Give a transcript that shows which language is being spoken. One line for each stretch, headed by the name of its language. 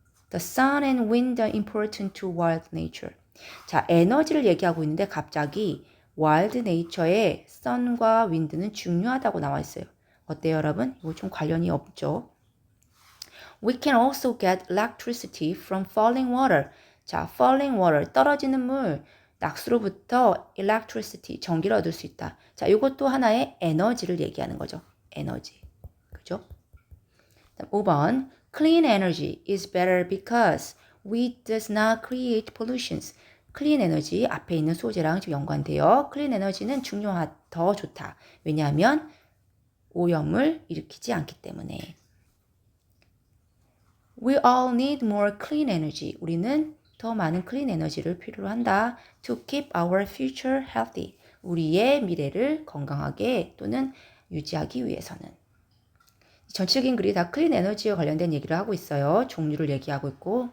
English: The sun and wind are important to wild nature.
Korean: 자, 에너지를 얘기하고 있는데 갑자기
English: wild nature
Korean: 의 sun과 wind는 중요하다고 나와 있어요. 어때요, 여러분? 이거 좀 관련이 없죠?
English: We can also get electricity from falling water.
Korean: 자,
English: falling water,
Korean: 떨어지는 물, 낙수로부터 electricity, 전기를 얻을 수 있다. 자, 이것도 하나의 에너지를 얘기하는 거죠. 에너지. 그죠? 5번.
English: Clean energy is better because we does not create pollutions.
Korean: clean energy 앞에 있는 소재랑 좀 연관돼요. clean energy는 더 좋다. 왜냐하면 오염을 일으키지 않기 때문에.
English: We all need more clean energy.
Korean: 우리는 더 많은 clean 에너지를 필요로 한다.
English: To keep our future healthy.
Korean: 우리의 미래를 건강하게 또는 유지하기 위해서는. 전체적인 글이 다 클린 에너지와 관련된 얘기를 하고 있어요. 종류를 얘기하고 있고.